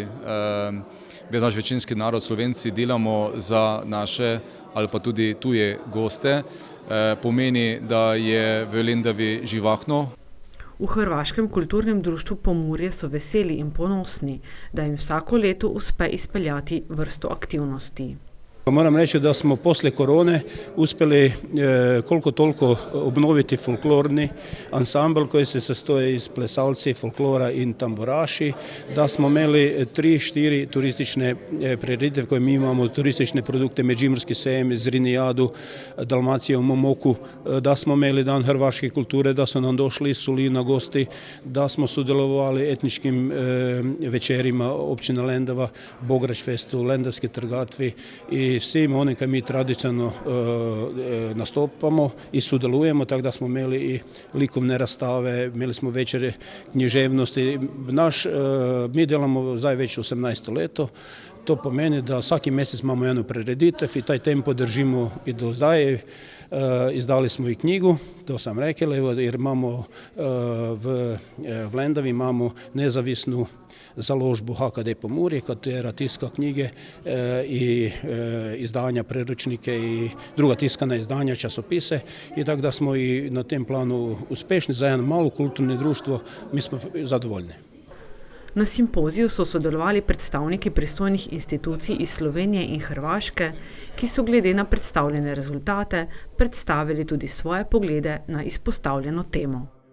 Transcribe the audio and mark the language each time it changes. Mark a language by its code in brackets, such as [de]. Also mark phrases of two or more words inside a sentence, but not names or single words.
[sl] večinski narod Slovenci delamo za naše ali pa tudi tuje goste, pomeni, da je v Lendavi živahno. V Hrvaškem kulturnem društvu Pomurje so veseli in ponosni, da jim vsako leto uspe izpeljati vrsto aktivnosti. [hr] Moram reći da smo poslije korone uspjeli koliko toliko obnoviti folklorni ansambl koji se sastoji iz plesalci, folklora in tamburaši, da smo imeli 3-4 turistične prireditve koje mi imamo, turistične produkte, Međimurski sejem, Zrinijadu, Dalmacija u Momoku, da smo imeli dan hrvaške kulture, da su nam došli iz Sulina gosti, da smo sudjelovali etničkim večerima općina Lendava, Bograč festu, Lendavski trgatvi i svim onim kaj mi tradicionalno nastupamo i sudjelujemo, tako da smo imeli i likovne rastave, imeli smo večere književnosti. Mi delamo zdaj već 18. leto, to pomeni da svaki mjesec imamo jednu prireditev i taj tempo držimo i do zdaj. Izdali smo i knjigu, to sam rekel, jer imamo v Lendavi imamo nezavisnu založbu HKD Pomurje, katera tiska knjige i izdanja, priručnike i druga tiskana izdanja, časopise i tako da smo i na tem planu uspešni za jedno malo kulturno društvo, mi smo zadovoljni. [sl] Na simpoziju so sodelovali predstavniki pristojnih institucij iz Slovenije in Hrvaške, ki so glede na predstavljene rezultate predstavili tudi svoje poglede na izpostavljeno temo.